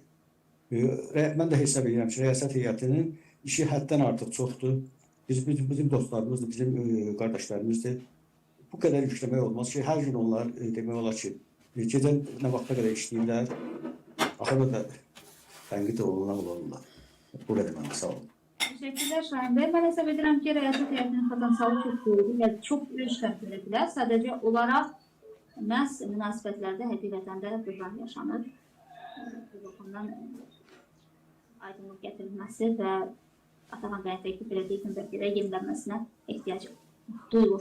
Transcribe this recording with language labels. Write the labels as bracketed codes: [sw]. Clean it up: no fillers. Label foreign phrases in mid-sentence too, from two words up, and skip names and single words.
[az] Mən də hesab edirəm ki, rəyasət heyətinin işi həddən artıq çoxdur. Bizim dostlarımızdır, bizim qardaşlarımızdır. Bu qədər yükləmək olmaz ki, hər gün onlar demək olar ki, gecə nə vaxta qədər işləyirlər, axırda da tənqid olunurlar. Bu qədər mənə sağ olun. [tr] Teşekkürler Şahin Bey. [az] Ben hesap edirəm ki, rəyasət heyətinin potansiyeli çox böyükdür və çox böyük təşkil edilər. Sadəcə olaraq məhz münasibətlərdə həqiqətən də böhran yaşanır. Bu baxımdan aydınlıq gətirilməsi və Ataxan bəyin təklif elədiyi gündəliklərə yenilənməsinə ehtiyac duyulur.